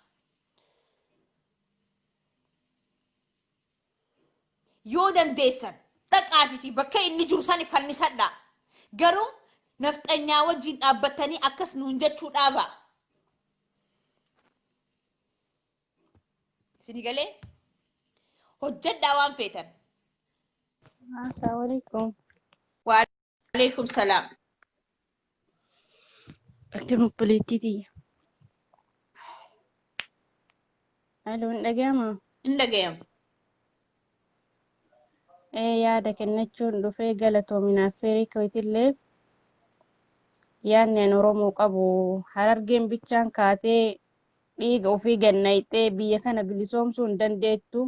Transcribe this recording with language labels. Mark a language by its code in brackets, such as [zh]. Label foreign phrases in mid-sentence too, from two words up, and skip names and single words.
[om] Yoo dandeessan dhaqaatiti bakka inni jiru san fannisadha. Garuu nafxanyaa wajjin dhaabbatanii akkas nuun jechuu dhaaba. Sini galee hojjedhaa waan feetan. [ar] السلام عليكم. وعليكم السلام. [om] Akkam poliititi. Halloo hin dhaga'amaa? Hin dhaga'amu. Yaada kennachuun dhufee galatoominaaf feerii kootillee yaadni an Oromoo qabu Harargeen bichaan kaatee dhiiga ofii gannayxee biyya kana bilisoomsuu hin dandeettu.